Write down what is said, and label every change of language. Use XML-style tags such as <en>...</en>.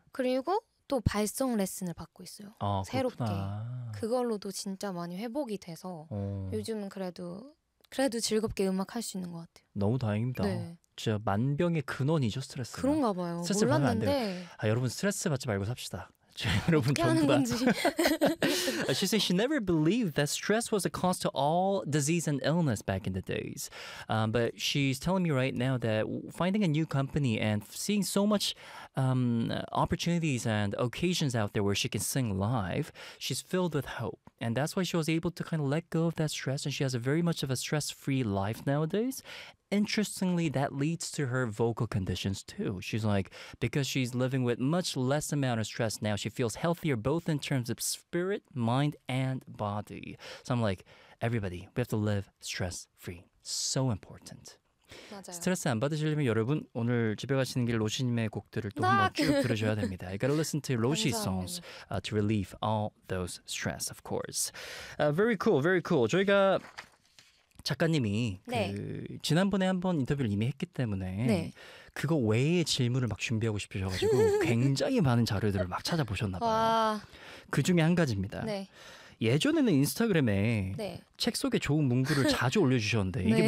<ko>그리고 또 발성 레슨을 받고 있어요. 아, 새롭게. 그렇구나. 그걸로도 진짜 많이 회복이 돼서 요즘은 그래도 그래도 즐겁게 음악 할 수 있는 것 같아요. 너무 다행입니다. 네. 진짜 만병의 근원이죠, 스트레스. 그런가 봐요. 스트레스 몰랐는데. 아, 여러분 스트레스 받지 말고 삽시다. 여러분 어떻게 하는 건지.</ko> <en>She said she never believed that stress was a cause to all disease and illness back in the days. But she's telling me right now that finding a new company and seeing so much opportunities and occasions out there where she can sing live, she's filled with hope. And that's why she was able to kind of let go of that stress, and she has a very much of a stress-free life nowadays. Interestingly, that leads to her vocal conditions too. She's like, because she's living with much less amount of stress now, she feels healthier both in terms of spirit, mind, and body. So I'm like, everybody, we have to live stress-free. So important.</en> <ko>맞아요. 스트레스 안 받으시려면 여러분 오늘 집에 가시는 길 로시님의 곡들을 또 한번 쭉 들으셔야 됩니다.</ko> <en>You gotta listen to Roshi songs to relieve all those stress, of course. Very cool, very cool.</en> <ko>저희가 작가님이 네. 그 지난번에 한번 인터뷰를 이미 했기 때문에 네. 그거 외의 질문을 막 준비하고 싶으셔가지고 굉장히 많은 자료들을 막 찾아보셨나 봐요. 그 중에 한 가지입니다. 네. 예전에는 인스타그램에 네. 책 속에 좋은 문구를 자주 올려주셨는데 이게 네.</ko>